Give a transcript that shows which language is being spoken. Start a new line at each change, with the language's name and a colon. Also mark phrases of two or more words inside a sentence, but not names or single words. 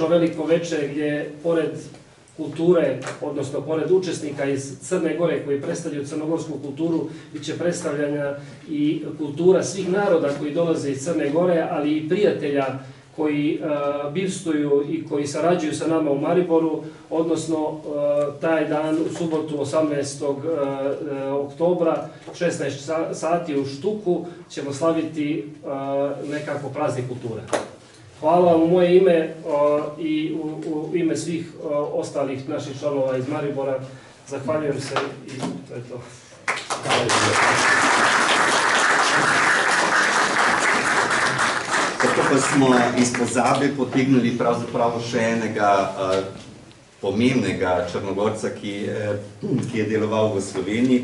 Serbian: veliko večer gdje pored kulture, odnosno pored učesnika iz Crne Gore koji predstavljaju crnogorsku kulturu, bit će predstavljanja i kultura svih naroda koji dolaze iz Crne Gore, ali i prijatelja koji bivstuju i koji sarađuju sa nama u Mariboru, odnosno taj dan u subotu 18. oktobra 16 sati u Štuku ćemo slaviti nekako praznik kulture. Hvala vam u moje ime i u ime svih ostalih naših članova iz Maribora. Zahvaljujem se i to je to.
Slovenian: Tako pa smo iz pozabe potegnili pravzaprav še enega pomembnega Črnogorca, ki je deloval v Sloveniji.